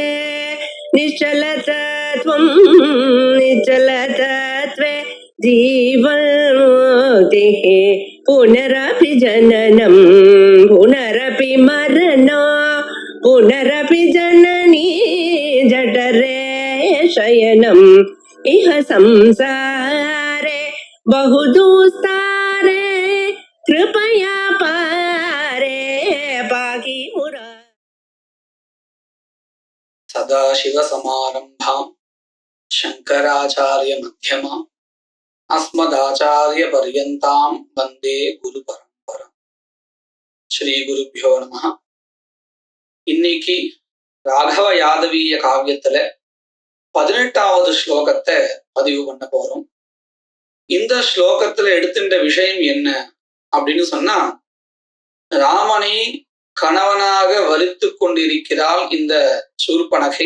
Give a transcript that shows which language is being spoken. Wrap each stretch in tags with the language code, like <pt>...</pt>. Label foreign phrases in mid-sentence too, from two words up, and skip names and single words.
<sa>निश्चलतत्वं निश्चलतत्वे जीवन्मुक्तिः पुनरपि जननं पुनरपि मरणं पुनरपि जननी जठरे शयनम् इह संसारे बहुदुस्तारे कृपया पारे पाहि मुरा सदाशिवसमारम्भां शङ्कराचार्यमध्यमाम् अस्मदाचार्यपर्यन्तां वन्दे गुरुपरम्पराम्. श्रीगुरुभ्यो नमः.</sa> <ta>இன்னைக்கு ராகவ யாதவீய காவியத்துல 18வது ஸ்லோகத்தை பதிவு பண்ண போறோம். இந்த ஸ்லோகத்துல எடுத்துட்ட விஷயம் என்ன அப்படின்னு சொன்னா, ராமனை கணவனாக வரித்து கொண்டிருக்கிறாள் இந்த சூர்பனகை.</ta>